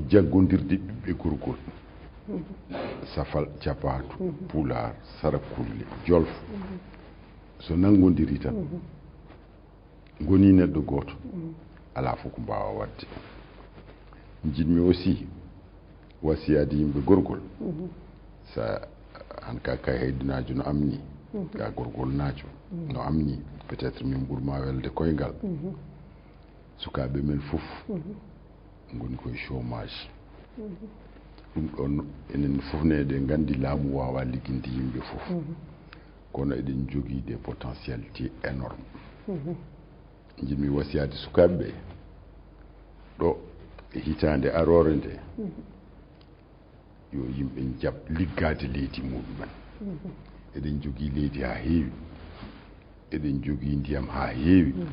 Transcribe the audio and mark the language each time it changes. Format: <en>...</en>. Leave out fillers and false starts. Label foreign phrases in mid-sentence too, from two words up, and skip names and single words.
<ff>jaggodirde ɓiɓɓe gorgol safal capatu pular sarakulle jolf so nangodiri tan goni neɗɗo goto ala fof ko mbawa wadde jiɗmi aussi wasiyade yimɓe gorgol sa han ka kay heydinajo no amni ka gorgol najo no amni</ff> <fr>peut être</fr> <ff>min ɓurma welde koyngal sukaɓe men fof goni koye chômage ɗum ɗon enen fof ne eɗen gandi laamu wawa ligginde yimɓe fof kono eɗen jogui</ff> <fr>des potentialités énormes</fr> <ff>jiɗmi wasiyade sukaɓe ɓe ɗo e hitande arore nde yo yimɓe jaab liggade leydi muɗumen eɗen jogui leydi ha heewi eɗen jogii ndiyam haa heewi</ff>